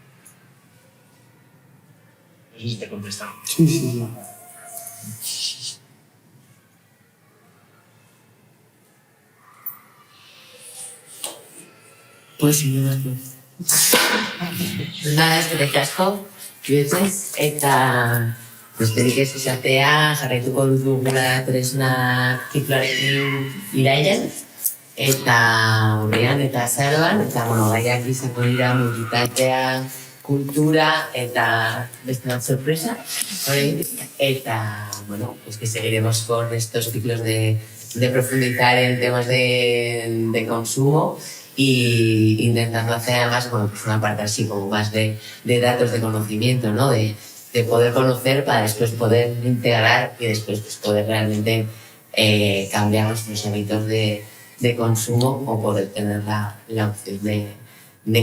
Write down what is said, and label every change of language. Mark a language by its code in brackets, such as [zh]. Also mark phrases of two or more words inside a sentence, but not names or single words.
[es] No sé si te he contestado. Sí, sí, sí. Pues sí, nada, [eu] eskerrik asko, bihotez, eta besterik ez izatea, jarraituko dugula tresna zikloarekin irailen, eta urrian eta azaroan, eta bueno, gaiak izango dira mobilitatea, kultura eta beste bat sorpresa, eta bueno, [es] pues que seguiremos con estos ciclos de profundizar en temas de consumo y intentando hacer además, bueno, pues una parte así como más de datos de conocimiento, ¿no? De poder conocer para después poder integrar y después pues, poder realmente cambiar nuestros hábitos de consumo o poder tener la opción de